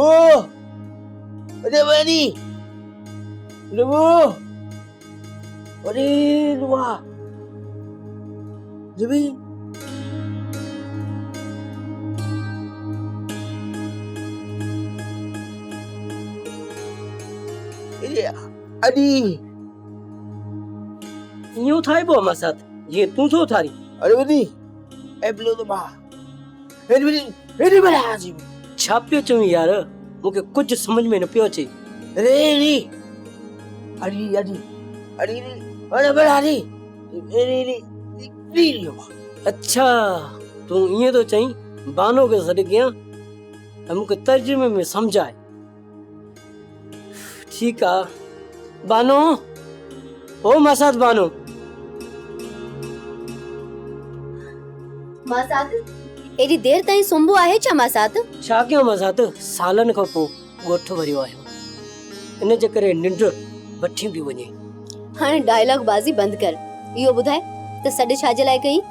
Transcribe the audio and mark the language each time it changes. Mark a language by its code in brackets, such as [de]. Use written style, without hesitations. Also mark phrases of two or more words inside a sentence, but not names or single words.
[sd] अरे बनी लबो अरे लुआ जबी अरे यूं थाई बो मा साथ ये तू तो थारी अरे बनी एब्लो तो बा अरे बड़ा आजी छापियो चूं यार मुके कुछ समझ में न पियो अचे। अरे री अरे अरे अरे अरे बड़ा री री अच्छा तू ये तो चई बानो के सड गया हमके तर्जुमे में समझाए। ठीक आ बानो ओ मसाद बानो मासात एडी देर ताईं सुंबो आहे छा मासात? छा कयो मसात सालन खां पो गोठ भरियो आयो इन जे करे निंड वठी भी वने। हाणे डायलॉग बाजी बंद कर, इहो ॿुधाए त सॾ छा जे लाइ कई?